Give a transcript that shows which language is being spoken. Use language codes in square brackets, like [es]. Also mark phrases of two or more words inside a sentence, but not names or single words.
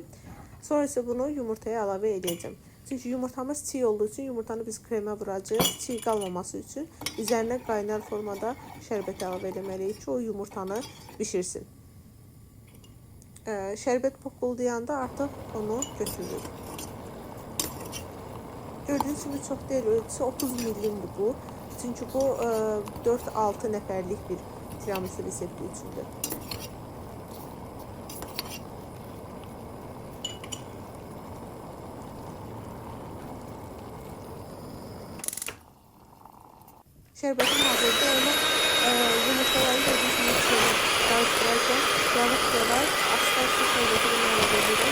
[az] Sonra isə bunu yumurtaya əlavə edəcəm. Çünki yumurtamız çiğ [tr] olduğu için [az] yumurtanı biz kremə vuracağıq. Çiğ qalmaması üçün üzərinə qaynar formada şərbət əlavə etməliyik ki, o yumurtanı bişirsin. Şərbət poquldayanda artıq onu götürürük. [tr] Gördüğünüz gibi çok değil, [az] ölçüsü 30 millimdir bu. Çünkü bu 4-6 nəfərlik bir tiramisu resepti üçündür. Şərbətin hazırda onu yumurtaları [tr] gördüğünüz gibi karıştırarken [az] yavaş asla şərbəti əlavə edirəm.